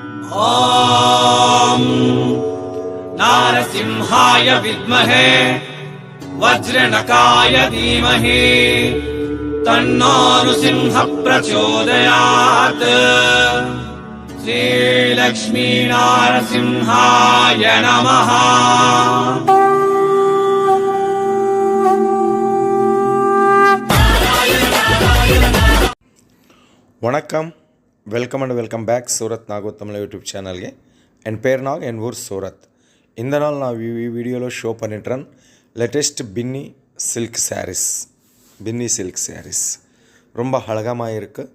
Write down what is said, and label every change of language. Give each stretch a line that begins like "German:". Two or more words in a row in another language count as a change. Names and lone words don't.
Sanskrit: ॐ नारसिंहाय विद्महे वज्रनकाय धीमहि तन्नो नृसिंह प्रचोदयात्। श्रीलक्ष्मी नारसिंहाय नमः।
Tamil: வணக்கம்,
English: welcome and welcome back
Tamil: சூரத் நாகூர் தமிழ்
English: YouTube channel.
Tamil: என் பேர் நாக், என் ஊர் சூரத். இந்த நாள் நான் வீடியோவில் ஷோ பண்ணிட்டுறேன்
English: latest Binny silk sarees
Tamil: ரொம்ப அழகமாக இருக்குது.